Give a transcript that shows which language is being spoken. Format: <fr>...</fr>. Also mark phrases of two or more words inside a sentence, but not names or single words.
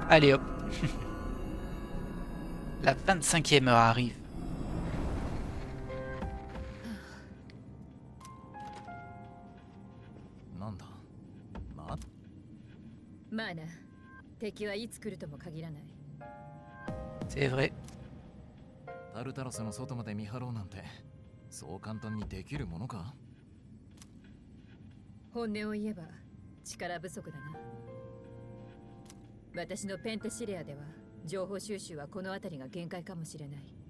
<fr>Allez hop. La 25e heure arrive. C'est vrai.</fr> <ja>タルタロスの外まで見張ろうなんてそう簡単にできるものか。本音を言えば力不足だな。私のペンテシレアでは情報収集はこの辺りが限界かもしれない。</ja>